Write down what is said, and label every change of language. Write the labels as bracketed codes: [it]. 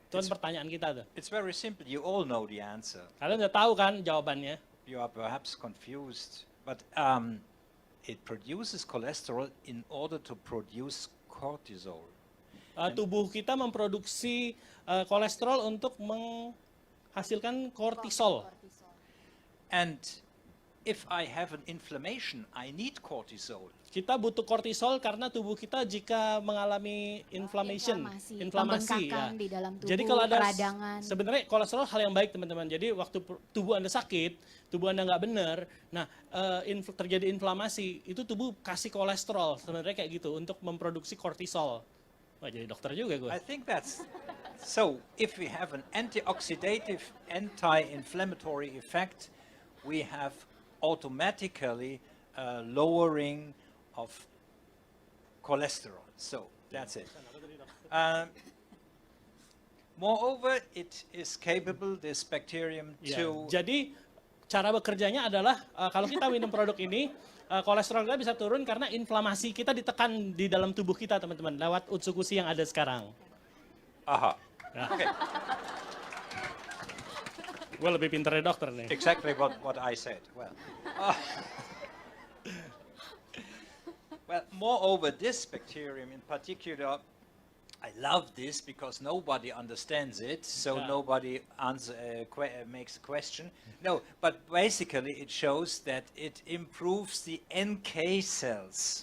[id] Itu kan pertanyaan kita tuh. [en] It's very simple. You all know the answer. [id] Kalian udah tahu kan jawabannya? [en] You are perhaps confused, but it produces cholesterol in order to produce cortisol. [id] Tubuh kita memproduksi kolesterol untuk menghasilkan kortisol. [en] And if I have an inflammation, I need cortisol. [id] Kita butuh kortisol karena tubuh kita jika mengalami inflammation, inflamasi pembengkakan di dalam tubuh, Jadi kalau ada peradangan. sebenarnya kolesterol hal yang baik teman-teman. Jadi waktu tubuh Anda sakit, tubuh Anda nggak benar, nah terjadi inflamasi, itu tubuh kasih kolesterol sebenarnya kayak gitu untuk memproduksi kortisol. Wah jadi dokter juga gue. [en] I think that's so. If we have an antioxidative, anti-inflammatory effect, we have automatically lowering of cholesterol. So that's it. Moreover, it is capable, this bacterium, [id] Ya, [en] to [id] jadi cara bekerjanya adalah kalau kita minum produk ini, kolesterol kita bisa turun karena inflamasi kita ditekan di dalam tubuh kita teman-teman lewat Utsukushi yang ada sekarang. Aha. Ya. Okay. Gue lebih pintar dari dokter nih. [en] Exactly what I said. Well, moreover, this bacterium in particular I love this because nobody understands it, so Yeah. nobody makes a question. No, but basically it shows that it improves the NK cells.